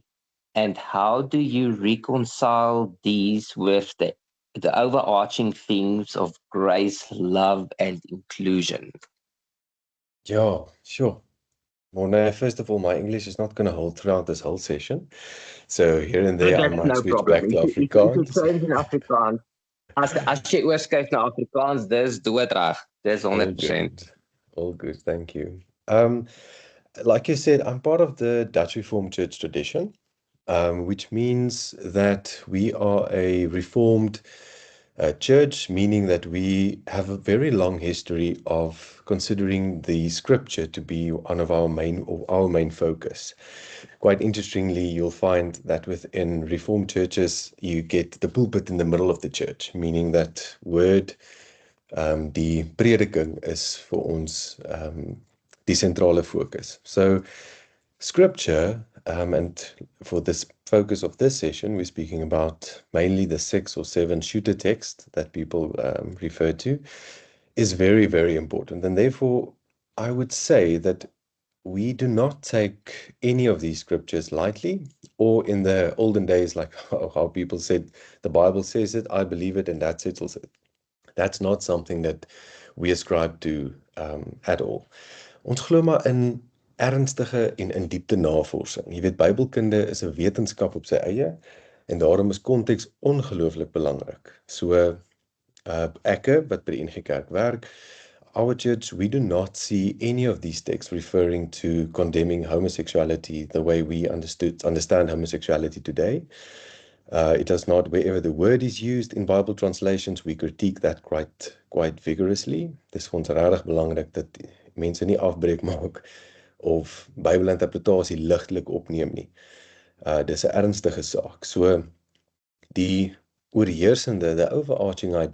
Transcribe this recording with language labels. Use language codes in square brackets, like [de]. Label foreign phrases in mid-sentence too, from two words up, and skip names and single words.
[en] And how do you reconcile these with the overarching themes of grace, love, and inclusion? Yeah, sure. Mornay, first of all, my English is not going to hold throughout this whole session. So here and there, I That's might no switch problem. back to If you Afrikaans. change in Afrikaans, [af] as jy oorskuif na Afrikaans, dis doodreg. Dis [en] All 100%. good. All good. Thank you. Like you said, I'm part of the Dutch Reformed Church tradition, which means that we are a Reformed church, meaning that we have a very long history of considering the scripture to be one of our main focus. Quite interestingly, you'll find that within Reformed churches, you get the pulpit in the middle of the church, meaning that word, [af] die prediking is vir ons die centrale focus. [en] So scripture, and for this focus of this session, we're speaking about mainly the 6 or 7 shooter text that people refer to, is very, very important. And therefore, I would say that we do not take any of these scriptures lightly, or in the olden days, like how people said, the Bible says it, I believe it, and that settles it. That's not something that we ascribe to at all. [af] Ons glo maar in ernstige en in diepte navorsing. Jy weet, Bybelkunde is 'n wetenskap op sy eie en daarom is konteks ongelooflik belangrik. So ek wat by die NG Kerk werk, [en] our church, we do not see any of these texts referring to condemning homosexuality the way we understand homosexuality today. It does not, wherever the word is used in Bible translations, we critique that quite vigorously. [af] Dis vir ons regtig belangrik dat mense nie afbreek maak of Bybelinterpretasie ligtelik opneem nie. Dis 'n ernstige saak. So die oorheersende, [en] the overarching idea